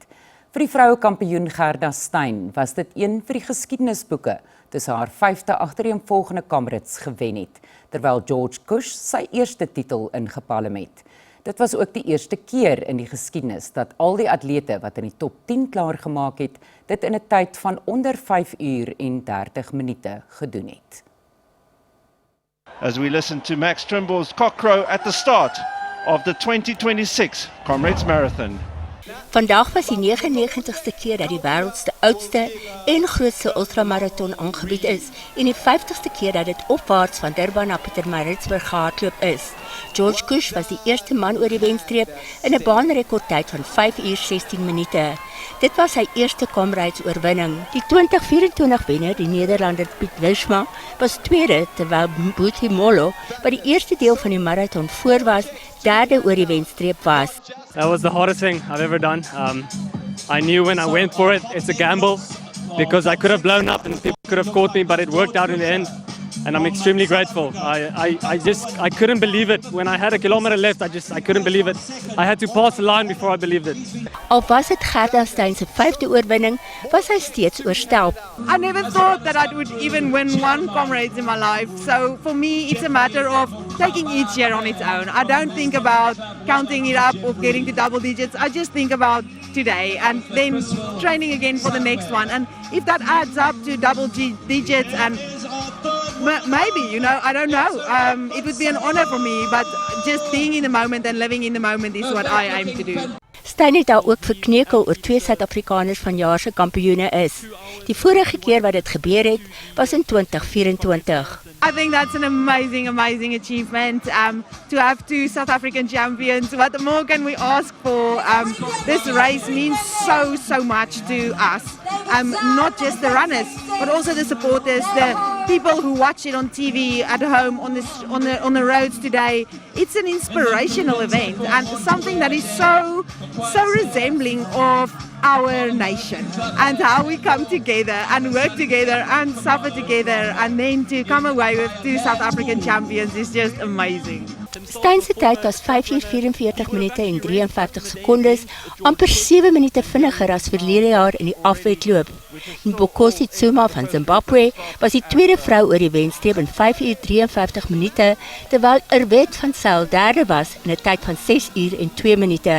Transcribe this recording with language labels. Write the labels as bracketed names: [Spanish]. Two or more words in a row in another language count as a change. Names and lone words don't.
[Afrikaans] Vir die vroue kampioen Gerda Steyn was dit een vir die geskiedenisboeke toe sy haar 5de agtereenvolgende Comrades gewen het, terwyl George Cush sy eerste titel ingepalm het. Dit was ook die eerste keer in die geskiedenis dat al die atlete wat in die top 10 klaargemaak het, dit in 'n tyd van onder 5 uur en 30 minute gedoen het. [English] As we listen to Max Trimble's cockcrow at the start of the 2026 Comrades Marathon. [Afrikaans] Vandag was die 99ste keer dat die wêreld se oudste en grootste ultramarathon aangebied is en die 50ste keer dat dit opwaarts van Durban na Pietermaritzburg gehardloop is. George Cush was die eerste man oor die wenstreep in 'n baanrekordtyd van 5 uur 16 minute. Dit was sy eerste Comrades oorwinning. Die 2024 wenner, die Nederlander Piet Wiersma, was tweede, terwyl Mbuti Molo, wat die eerste deel van die marathon voor was, derde oor die wenstreep was. [English] That was the hardest thing I've ever done. I knew when I went for it, it's a gamble, because I could have blown up and people could have caught me, but it worked out in the end. And I'm extremely grateful. I couldn't believe it. When I had a kilometer left, I couldn't believe it. I had to pass the line before I believed it. [Afrikaans] Al was dit Gerda Steyn se 5de oorwinning, was hy steeds oorstelp. [English] I never thought that I would even win one Comrades in my life. So for me, it's a matter of taking each year on its own. I don't think about counting it up or getting to double digits. I just think about today and then training again for the next one. And if that adds up to double digits and maybe, I don't know. It would be an honor for me, but just being in the moment and living in the moment is what I aim to do. [Afrikaans] Steyn het daar ook verkneukel oor 2 Suid-Afrikaners van jaar se kampioene is. Die vorige keer wat dit gebeur het, was in 2024. [English] I think that's an amazing achievement to have 2 South African champions. What more can we ask for? This race means so much to us. Not just the runners, but also the supporters, the people who watch it on TV at home on the roads today. It's an inspirational event and something that is so resembling of our nation and how we come together and work together and suffer together and then to come away with 2 South African champions is just amazing. [Afrikaans] Steyn se tyd was 5 uur 44 minute en 53 sekondes, amper 7 minute vinniger as verlede jaar in die afwedloop. Mbokosi Tsuma van Zimbabwe was die tweede vrou oor die wenstreep in 5 uur 53 minute, terwyl Irwet van Sail derde was in 'n tyd van 6 uur en 2 minute.